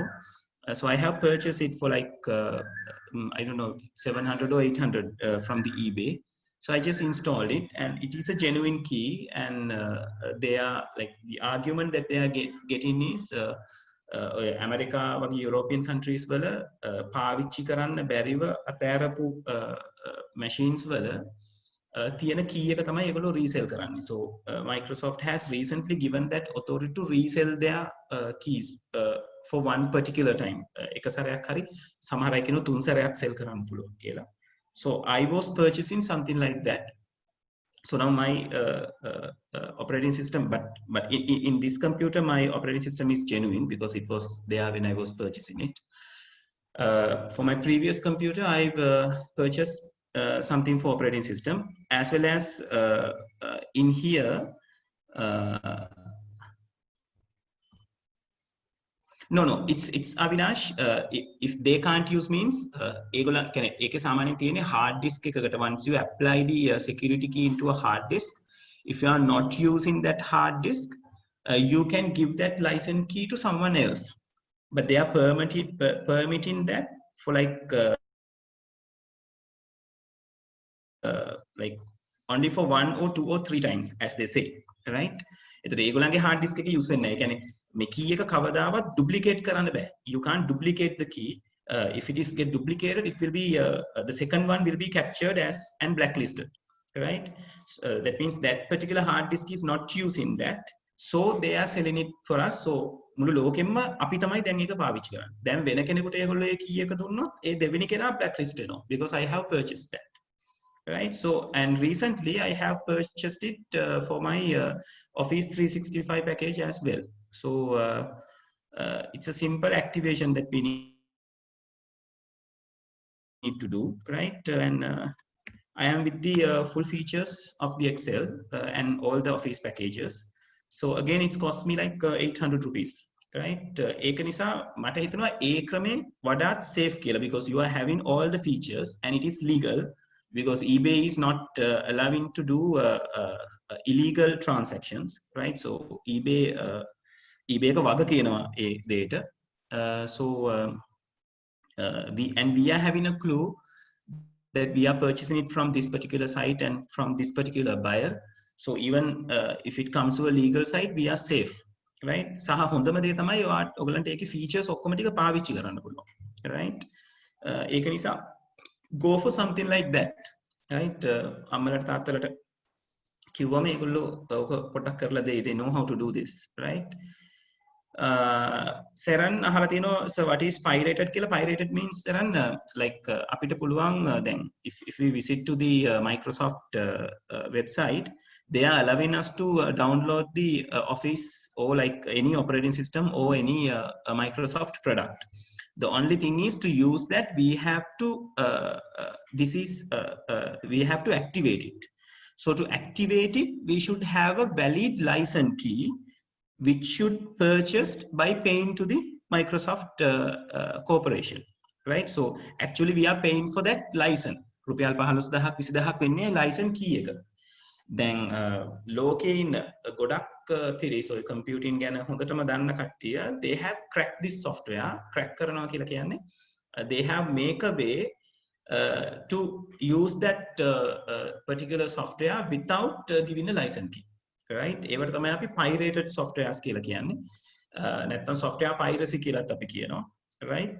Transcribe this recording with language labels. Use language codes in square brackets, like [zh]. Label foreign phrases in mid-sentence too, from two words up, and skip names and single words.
[en] So I have purchased it for like I don't know, 700 or 800 from the eBay. So I just installed it, and it is a genuine key. And they are like, the argument that they are getting is America or European countries [si] වල පාවිච්චි කරන්න බැරිව අතෑරපු machines වල තියෙන key එක තමයි ඒගොල්ලෝ resell කරන්නේ. [en] So Microsoft has recently given that authority to resell their keys for one particular time. [si] එක සැරයක් හරි සමහර අය කියනවා 3 සැරයක් sell කරන්න පුළුවන් කියලා. [en] So I was purchasing something like that. So now my operating system, but in this computer, my operating system is genuine because it was there when I was purchasing it. For my previous computer, I've purchased something for operating system, as well as in here. No, it's Avinash. If they can't use means [si] ඒගොල්ලන් කියන්නේ ඒකේ සාමාන්‍යයෙන් තියෙන්නේ [en] hard disk [si] එකකට. [en] Once you apply the security key into a hard disk, if you are not using that hard disk, you can give that license key to someone else, but they are permitting that for like only for 1 or 2 or 3 times, as they say, right? [si] එතකොට ඒගොල්ලන්ගේ [en] hard disk [si] එක use වෙන්නේ නැහැ. ඒ කියන්නේ මේ key එක කවදාවත් duplicate කරන්න බෑ. [en] You can't duplicate the key. If it is get duplicated, it will be the second one will be captured as and blacklisted, right? So, that means that particular hard disk is not using that, so they are selling it for us. [si] So මුළු ලෝකෙම අපි තමයි දැන් ඒක පාවිච්චි කරන්නේ. දැන් වෙන කෙනෙකුට ඒගොල්ලෝ ඒ key එක දුන්නොත් ඒ දෙවෙනි කෙනා blacklist වෙනවා, [en] because I have purchased that. Right. So, and recently I have purchased it for my Office 365 package as well. So it's a simple activation that we need to do, right? And I am with the full features of the Excel and all the Office packages. So again, it's cost me like 800 rupees. right? [si] ඒක නිසා මට හිතෙනවා ඒ ක්‍රමේ වඩාත් safe කියලා, [en] because you are having all the features and it is legal, because eBay is not allowing to do illegal transactions, right? [si] So eBay එක වග කියනවා ඒ දෙයට. [en] So we are having a clue that we are purchasing it from this particular site and from this particular buyer. So even if it comes to a legal site, we are safe, right? [si] සහ හොඳම දේ තමයි ඔයගලන්ට ඒකේ features ඔක්කොම ටික පාවිච්චි කරන්න පුළුවන්, right? ඒක නිසා [en] go for something like that, right? [si] අම්මලට තාත්තලට කිව්වම ඒගොල්ලෝ ඔක පොඩ්ඩක් කරලා දෙයි, [en] they know how to do this, right? [si] Seran අහලා තිනවා, [en] so what is pirated කියලා. Pirated means Seran like [si] අපිට පුළුවන් [en] then if we visit to the Microsoft website, they are allowing us to download the Office or like any operating system or any Microsoft product. The only thing is to use that we have to we have to activate it. So to activate it, we should have a valid license key which should purchased by paying to the Microsoft corporation, right? So actually we are paying for that license. [si] රුපියල් 15000ක් 20000ක් වෙන්නේ [en] license key [si] එක. දැන් ලෝකේ ඉන්න ගොඩක් පිරිස ඔය computing ගැන හොඳටම දන්න කට්ටිය, [en] they have cracked this software. crack [si] කරනවා කියලා කියන්නේ [en] they have make a way to use that particular software without giving a license key, right? [si] ඒවට තමයි අපි pirated softwares කියලා කියන්නේ. නැත්නම් [en] software piracy [si] කියලාත් අපි කියනවා, [en] right?